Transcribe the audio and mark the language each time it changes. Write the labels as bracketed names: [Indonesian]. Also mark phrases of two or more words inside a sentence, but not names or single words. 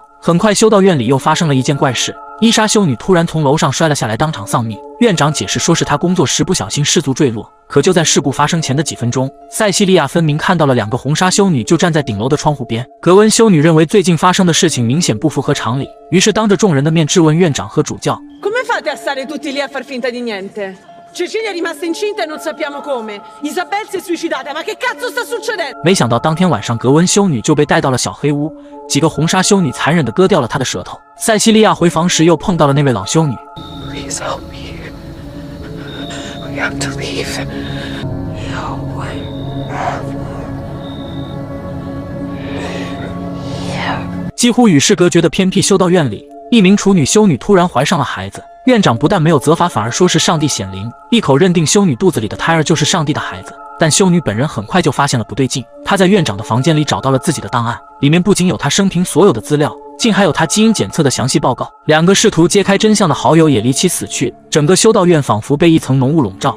[Chinese] 很快修道院里又发生了一件怪事，伊莎修女突然从楼上摔了下来，当场丧命。院长解释说是她工作时不小心失足坠落，可就在事故发生前的几分钟，塞西利亚分明看到了2个红纱修女就站在顶楼的窗户边。格温修女认为最近发生的事情明显不符合常理，于是当着众人的面质问院长和主教 [Italian] Come fate a stare tutti lì a far finta di niente? Cecilia è rimasta incinta e non sappiamo come. Isabel si è suicidata, ma che cazzo sta succedendo? [Chinese] 没想到当天晚上格温修女就被带到了小黑屋，几个红纱修女残忍地割掉了她的舌头。塞西利亚回房时又碰到了那位老修女。 [English] Please help me. We have to leave. No one. Yeah. [Chinese] 几乎与世隔绝的偏僻修道院里，一名处女修女突然怀上了孩子。院长不但没有责罚，反而说是上帝显灵，一口认定修女肚子里的胎儿就是上帝的孩子。但修女本人很快就发现了不对劲，她在院长的房间里找到了自己的档案，里面不仅有她生平所有的资料，竟还有她基因检测的详细报告。2个试图揭开真相的好友也离奇死去，整个修道院仿佛被一层浓雾笼罩。